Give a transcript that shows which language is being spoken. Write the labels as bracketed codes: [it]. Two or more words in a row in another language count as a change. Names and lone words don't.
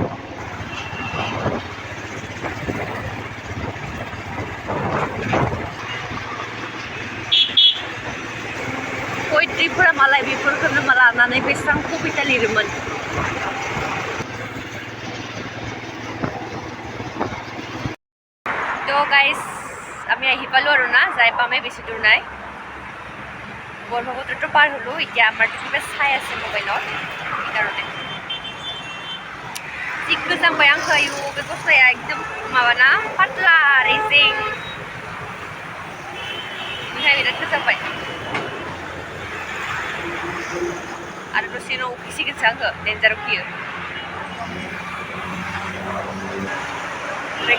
[brx] पोइट्रिफोरा मालाय बेफोरखौनो लानानै बेसेबां कबिता लिरोमोन तो गाइस [as] আমি আহি পালো আৰু না যাই পামে বেছি দূৰ নাই ব্ৰহ্মপুত্ৰটো পাৰ হলো এতিয়া আমাৰ কিবা চাই আছে মোবাইলত সেইকাৰণে [brx] যি गोजांबाय आंखौ आयु बे गस्लाया एकदम माबाना पातला रेजें बेहाय बिराद गोजांबाय आरो दसे उनाव उखैसिगोनसो आंखौ डेन्जार उखैयो ओमफ्राय